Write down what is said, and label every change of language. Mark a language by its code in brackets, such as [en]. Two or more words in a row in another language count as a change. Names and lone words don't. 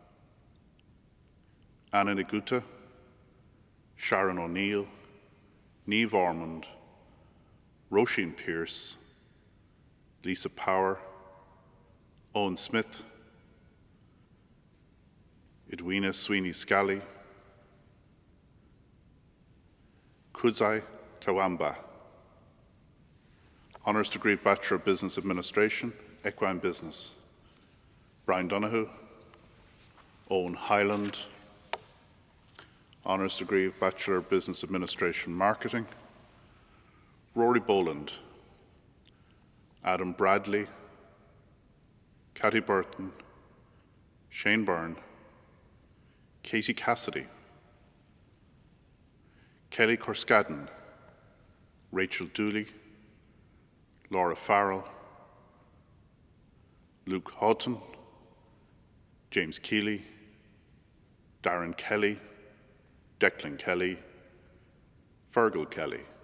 [en] Anna Naguta, Sharon O'Neill, Niamh Ormond, Roisin Pearce, Lisa Power, Owen Smith, Edwina Sweeney Scally, Kudzai Kawamba. Honours degree Bachelor of Business Administration, Equine Business. Brian Donoghue, Owen Highland. Honours degree Bachelor of Business Administration, Marketing. Rory Boland, Adam Bradley, Cathy Burton, Shane Byrne, Katie Cassidy, Kelly Corskadden, Rachel Dooley, Laura Farrell, Luke Houghton, James Keeley, Darren Kelly, Declan Kelly, Fergal Kelly,